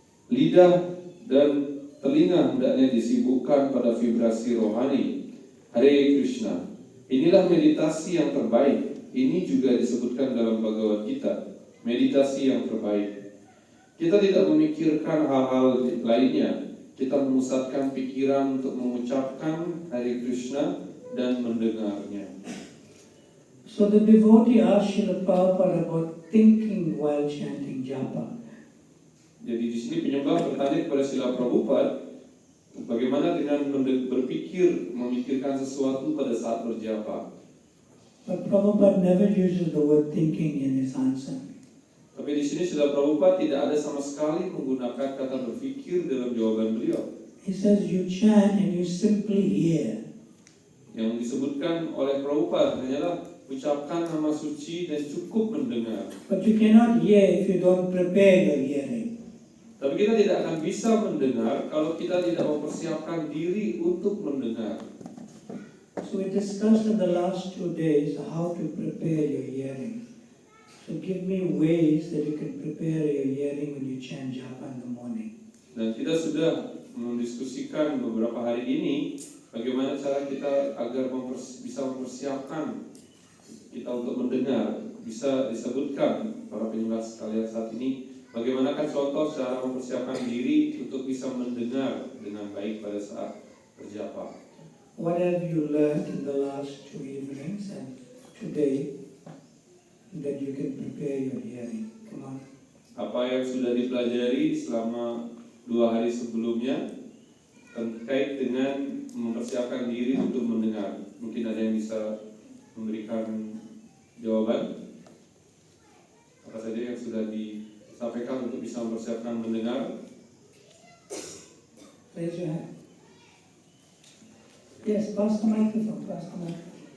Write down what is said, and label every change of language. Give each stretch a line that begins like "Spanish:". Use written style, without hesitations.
Indonesian: Lidah dan telinga hendaknya disibukkan pada vibrasi rohani Hare Krishna. Inilah meditasi yang terbaik. Ini juga disebutkan dalam Bhagavad Gita. meditasi yang terbaik. Kita tidak memikirkan hal-hal lainnya. Kita memusatkan pikiran untuk mengucapkan Hare Krishna dan mendengarnya.
English: So the devotee asked Srila Prabhupada about thinking while chanting japa.
Indonesian: Jadi di sini penyembah bertanya kepada Srila Prabhupada, bagaimana dengan berpikir, memikirkan sesuatu pada saat berjapa.
English: But Prabhupada never uses the word thinking in his answer.
Indonesian: Tapi di sini Srila Prabhupada tidak ada sama sekali menggunakan kata berpikir dalam jawaban beliau.
English: He says you chant and you simply hear.
Indonesian: Yang disebutkan oleh Prabhupada hanyalah ucapkan nama suci dan cukup mendengar.
English: But you cannot hear if you don't prepare your hearing.
Indonesian: Tapi kita tidak akan bisa mendengar kalau kita tidak mempersiapkan diri untuk mendengar.
English: So we discussed in the last 2 days how to prepare your hearing. So give me ways that you can prepare your hearing when you chant japa in the morning.
Indonesian: Dan kita sudah mendiskusikan beberapa hari ini bagaimana cara kita agar bisa mempersiapkan kita untuk mendengar. Bisa disebutkan para penyembah sekalian saat ini, bagaimanakah contoh cara mempersiapkan diri untuk bisa mendengar dengan baik pada saat berjapa.
English: What have you learned in the last 2 evenings and today that you can prepare your hearing? Come on.
Indonesian: Apa yang sudah dipelajari selama 2 hari sebelumnya terkait dengan mempersiapkan diri untuk mendengar? Mungkin ada yang bisa memberikan jawaban? Apa saja yang sudah disampaikan untuk bisa mempersiapkan mendengar?
English: Raise your hand. Yes, pass the microphone, pass the microphone.